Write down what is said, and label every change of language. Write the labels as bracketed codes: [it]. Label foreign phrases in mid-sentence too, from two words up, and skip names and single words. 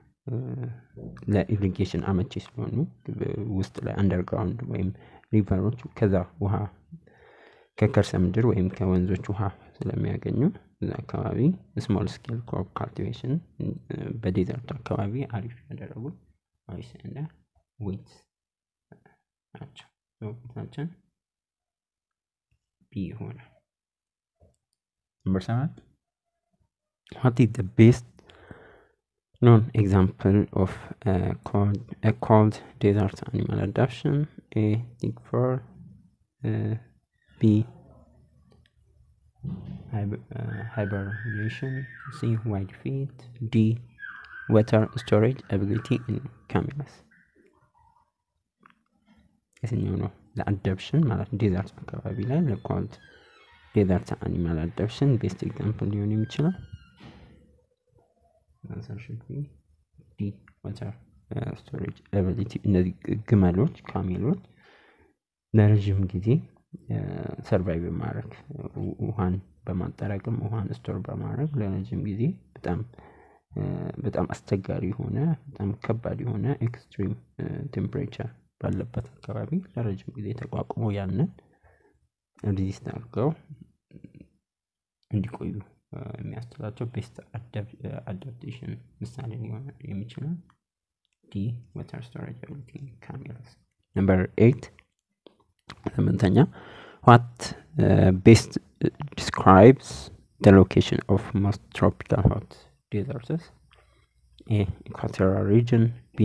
[am] ለኢሪጌሽን አመቺ ስለሆኑ ውስጥ ላይ አንደርግራውንድ ወይም ሪቨሮች ከዛ ውሃ ከከርሰ ምድር ወይም ከወንዞች ውሃ ስለሚያገኙ እዛ አካባቢ [en] small scale crop cultivation [am] በዴዘርት አካባቢ አሪፍ ያደረጉ ኦይስ እና ዊድስ ናቸው ሶታችን ቢ ሆነ [en] number 7 what is the best known example of a cold desert animal adaptation A dig for B hibernation C wide feet D water storage ability in cameras [am] የትኛው ነው ለአዳፕሽን ማለት ዴዘርት አካባቢ ላይ [en] cold desert animal adaptation best example [am] ሊሆን የሚችለው [en] answer should be D water storage ability [am] እነዚህ ግመሎች ካሜሎች ለረጅም ጊዜ ሰርቫይቭ ማድረግ ውሃን በማጠራቀም ውሃን ስቶር በማድረግ ለረጅም ጊዜ በጣም አስቸጋሪ ሆነ በጣም ከባድ የሆነ [en] extreme temperature [am] ባለበት አካባቢ ለረጅም ጊዜ ተቋቁሞ ያንን ሬዚስት አድርገው እንዲቆዩ የሚያስችላቸው [en] best adaptation [am] ምሳሌ ሊሆን የሚችለው [en] water storage ability cameras. Number 8 seventhኛ what best describes the location of most tropical hot deserts? A. Equatorial region. B.